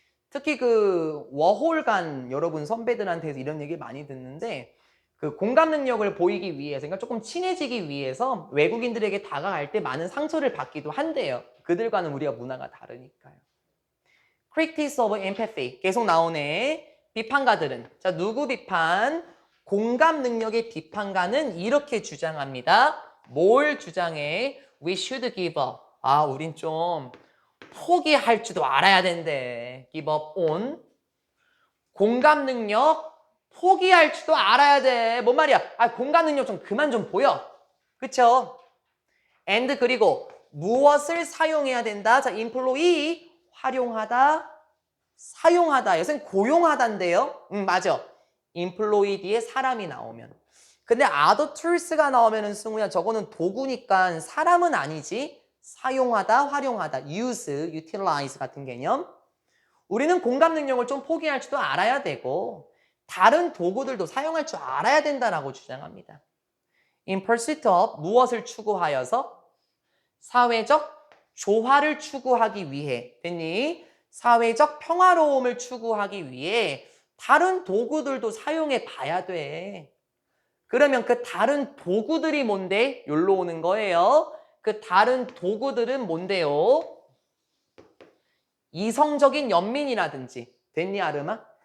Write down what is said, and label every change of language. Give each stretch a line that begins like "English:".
Korean: 특히 그 워홀간 여러분 선배들한테서 이런 얘기 많이 듣는데 그 공감 능력을 보이기 위해서, 그러니까 조금 친해지기 위해서 외국인들에게 다가갈 때 많은 상처를 받기도 한대요. 그들과는 우리가 문화가 다르니까요.
English: Critics of empathy
Korean: 계속 나오네. 비판가들은, 자, 누구 비판? 공감 능력의 비판가는 이렇게 주장합니다. 뭘 주장해?
English: We should give up.
Korean: 아, 우린 좀 포기할 줄도 알아야 된대.
English: Give up on.
Korean: 공감 능력 포기할 줄도 알아야 돼. 뭔 말이야? 아, 공감 능력 좀 그만 좀 보여. 그쵸? and 그리고 무엇을 사용해야 된다? 자, employee 활용하다, 사용하다. 여기서는 고용하다인데요. 맞아. employee 뒤에 사람이 나오면. 근데
English: other tools
Korean: 가 나오면은 승우야, 저거는 도구니까 사람은 아니지. 사용하다, 활용하다,
English: use, utilize
Korean: 같은 개념. 우리는 공감 능력을 좀 포기할 줄도 알아야 되고 다른 도구들도 사용할 줄 알아야 된다라고 주장합니다.
English: In pursuit of
Korean: 무엇을 추구하여서? 사회적 조화를 추구하기 위해. 됐니? 사회적 평화로움을 추구하기 위해 다른 도구들도 사용해 봐야 돼. 그러면 그 다른 도구들이 뭔데? 여기로 오는 거예요. 그 다른 도구들은 뭔데요? 이성적인 연민이라든지. 됐니, 아름아?